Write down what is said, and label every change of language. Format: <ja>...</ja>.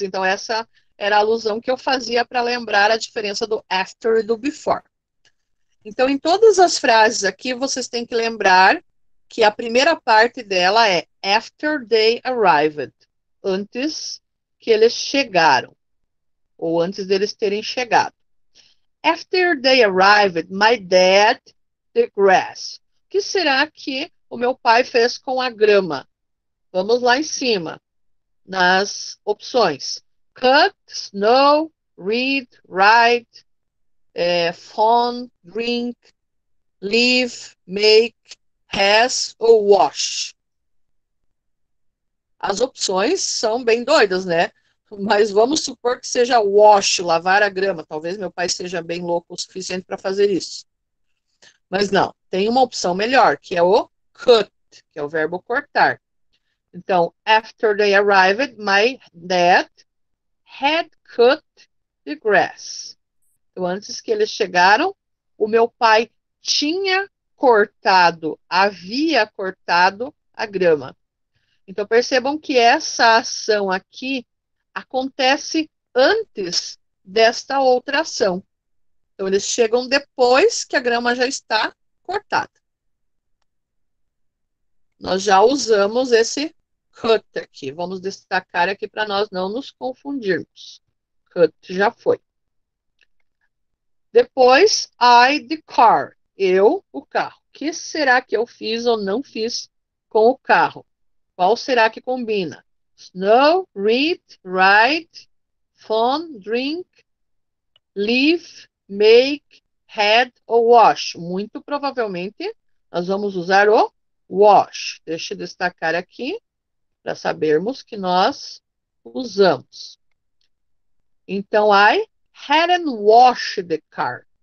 <pt>Então, essa era a alusão que eu fazia para lembrar a diferença do after e do before. Então, em todas as frases aqui, vocês têm que lembrar que a primeira parte dela é</pt> <en>after they arrived,</en> <pt>antes que eles chegaram, ou antes deles terem chegado.</pt> <en>After they arrived, my dad the grass.</en> <pt>O que será que o meu pai fez com a grama? Vamos lá em cima, nas opções.</pt> <en>Cut, snow, read, write, phone, drink, leave, make, has ou wash.</en> <pt>As opções são bem doidas, né? Mas vamos supor que seja wash, lavar a grama. Talvez meu pai seja bem louco o suficiente para fazer isso. Mas não, tem uma opção melhor, que é o cut, que é o verbo cortar.</pt> <en>Então, after they arrived, my dad had cut the grass.</en> <pt>Então, antes que eles chegaram, o meu pai tinha cortado, havia cortado a grama. Então, percebam que essa ação aqui acontece antes desta outra ação. Então, eles chegam depois que a grama já está cortada. Nós já usamos esse cut aqui. Vamos destacar aqui para nós não nos confundirmos. Cut já foi. Depois,</pt> <en>I, the car.</en> <pt>Eu, o carro. O que será que eu fiz ou não fiz com o carro? Qual será que combina?</pt> <en>Snow, read, write, phone, drink, leave, make, had ou wash.</en> <pt>Muito provavelmente nós vamos usar o wash. Deixa eu destacar aqui para sabermos que nós usamos.</pt> <en>Então, I hadn't washed the car.</en>